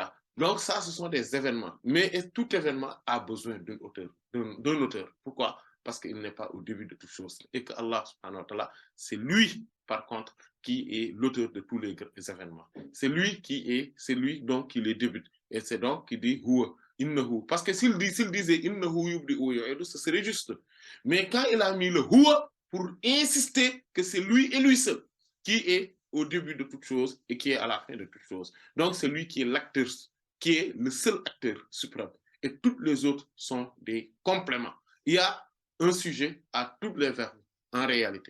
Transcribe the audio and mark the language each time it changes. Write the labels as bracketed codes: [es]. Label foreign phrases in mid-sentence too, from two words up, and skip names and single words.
[fr] Donc ça, ce sont des événements. Mais tout événement a besoin d'un auteur. Pourquoi? Parce qu'il n'est pas au début de toute chose. Et que Allah, [ar] سبحانه وتعالى, [fr] c'est lui, par contre, qui est l'auteur de tous les événements. C'est lui donc qui les débute. Et c'est donc qui dit [ar] هو إنه. [fr] Parce que s'il disait [ar] إنه يبدئ [fr] wa ce serait juste. Mais quand il a mis le huwa pour insister que c'est lui et lui seul qui est au début de toute chose et qui est à la fin de toute chose. Donc c'est lui qui est l'acteur, qui est le seul acteur suprême. Et toutes les autres sont des compléments. Il y a un sujet à tous les verbes en réalité.